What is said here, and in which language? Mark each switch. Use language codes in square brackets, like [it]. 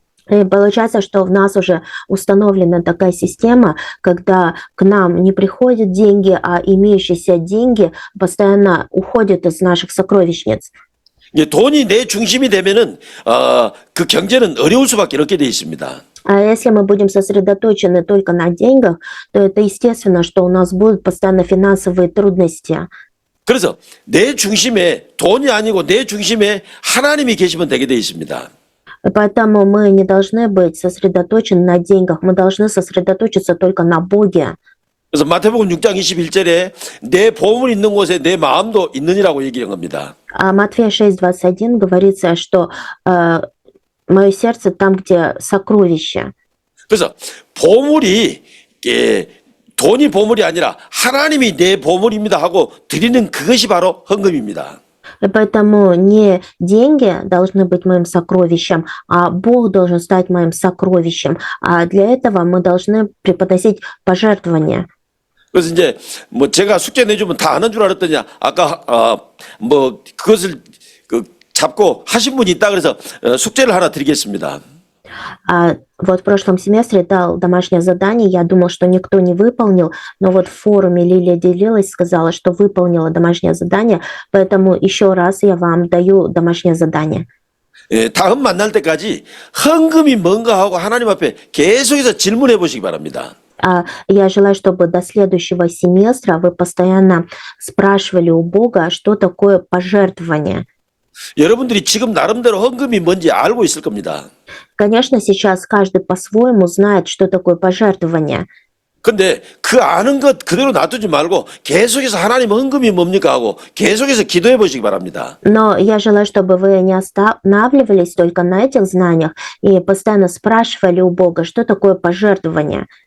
[ru] И получается, что в нас уже установлена такая система, когда к нам не приходят деньги, а имеющиеся деньги постоянно уходят из наших сокровищниц. [ko] 이제 돈이 내 중심이 되면은 그 경제는 어려울 수밖에 없게 돼 있습니다. [ru] А если мы будем сосредоточены только на деньгах, то это естественно, что у нас будут постоянно финансовые трудности. [ko] 그래서 내 중심에 돈이 아니고 내 중심에 하나님이 계시면 되게 돼 있습니다. [ru] И поэтому мы не должны быть сосредоточены на деньгах, мы должны сосредоточиться только на Боге. [ko] 그래서 마태복음 6장 21절에 내 보물 있는 곳에 내 마음도 있느니라고 얘기한 겁니다. [ru] А Матфея 6:21 говорится, что мое сердце там, где сокровище. [ko] 그래서 보물이 돈이 보물이 아니라 하나님이 내 보물입니다 하고 드리는 그것이 바로 헌금입니다. [ru] И поэтому не деньги должны быть моим сокровищем, а Бог должен стать моим сокровищем. А для этого мы должны преподносить пожертвования. [ko] 그래서 이제 뭐 제가 숙제 내주면 다 아는 줄 알았더니 아까 뭐 그것을 잡고 하신 분이 있다 그래서 숙제를 하나 드리겠습니다. [ru] А вот в прошлом семестре дал домашнее задание, я думал, что никто не выполнил, но вот в форуме Лилия делилась, сказала, что выполнила домашнее задание, поэтому еще раз я вам даю домашнее задание. [ko] 다음 만날 때까지 헌금이 뭔가 하고 하나님 앞에 계속해서 질문해 보시기 바랍니다. [ru] Я желаю, чтобы до следующего семестра вы постоянно спрашивали у Бога, что такое пожертвование. [ko] 여러분들이 지금 나름대로 헌금이 뭔지 알고 있을 겁니다. [ru] Конечно, сейчас каждый по-своему знает, что такое пожертвование. [ko] 근데 그 아는 것 그대로 놔두지 말고 계속해서 하나님 헌금이 뭡니까 하고 계속해서 기도해 보시기 바랍니다. [ru] Но я желаю, чтобы вы не останавливались только на этих знаниях и постоянно спрашивали у Бога, что такое пожертвование.